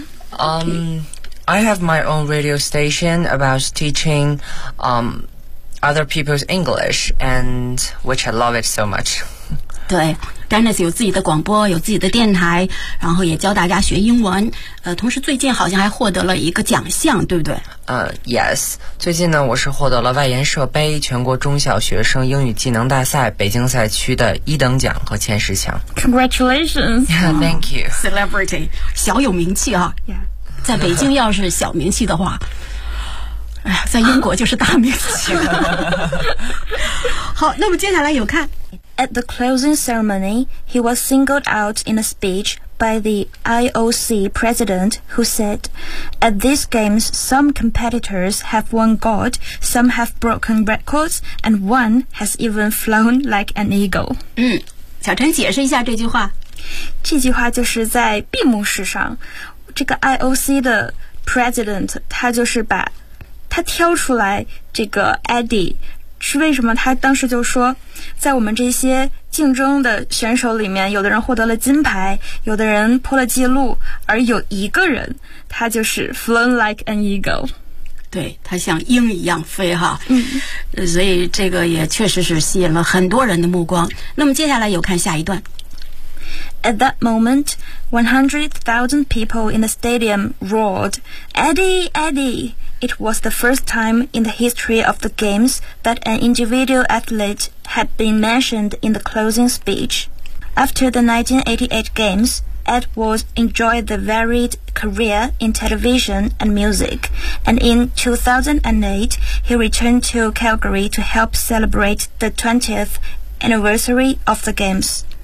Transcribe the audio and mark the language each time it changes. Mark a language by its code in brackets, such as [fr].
[en] I have my own radio station about teaching、other people's English and which I love it so much [zh] 对 Dennis 有自己的广播有自己的电台然后也教大家学英文同时最近好像还获得了一个奖项对不对 Yes 最近呢我是获得了外研社杯全国中小学生英语技能大赛北京赛区的一等奖和前十强 [en] Congratulations yeah, Thank you [zh] Celebrity 小有名气啊、 yeah. 在北京要是小名气的话在英国就是大名气了好那么接下来有看 [en] At the closing ceremony, he was singled out in a speech by the IOC president, who said, "At these games, some competitors have won gold, some have broken records, and one has even flown like an eagle." [zh] 小陈解释一下这句话。这句话就是在闭幕式上，这个 IOC 的 president 他就是把他挑出来这个 Eddie。是为什么他当时就说在我们这些竞争的选手里面有的人获得了金牌有的人破了记录而有一个人他就是 [en] flown like an eagle [zh] 对他像鹰一样飞哈、嗯、所以这个也确实是吸引了很多人的目光那么接下来有看下一段 [en] At that moment 100,000 people in the stadium roared Eddie, Eddie! It was the first time in the history of the games that an individual athlete had been mentioned in the closing speech. After the 1988 games, Edwards enjoyed a varied career in television and music, and in 2008, he returned to Calgary to help celebrate the 20th anniversary of the games.